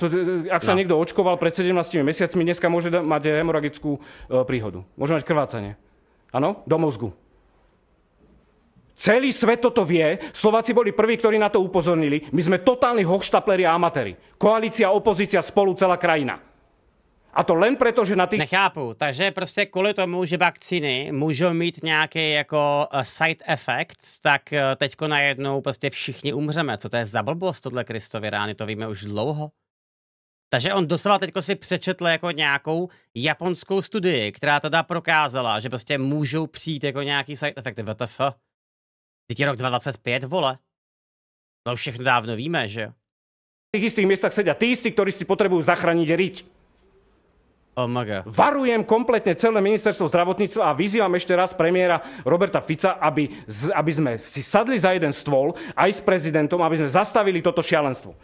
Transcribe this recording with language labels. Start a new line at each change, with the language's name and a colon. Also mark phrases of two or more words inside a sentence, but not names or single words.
Slovak: Ak sa niekto očkoval pred 17 mesiacmi, dneska môže mať hemoragickú príhodu. Môže mať krvácanie. Áno? Do mozgu. Celý svet toto vie. Slováci boli prví, ktorí na to upozornili. My sme totálni hochštapleri a amatéri. Koalícia, opozícia, spolu celá krajina. A to len preto, že na tých...
Czech: Nechápu, takže prostě kvůli tomu, že vakcíny můžou mít nějaký jako
English: side effect,
Czech: tak teďko najednou prostě všichni umřeme. Co to je za blbost tohle Kristovy rány, to víme už dlouho. Takže on doslova teďko si přečetl jako nějakou japonskou studii, která teda prokázala, že prostě můžou přijít jako nějaký
English: side effect.
Czech: WTF? Teď je rok 2025, vole. To už všechno dávno víme, že jo?
Slovak: V tých istých miestach sedia tí istí, ktorí si potrebujú zachrániť riť. Varujem kompletne celé ministerstvo zdravotníctva a vyzývam ešte raz premiéra Roberta Fica, aby sme si sadli za jeden stôl aj s prezidentom, aby sme zastavili toto šialenstvo.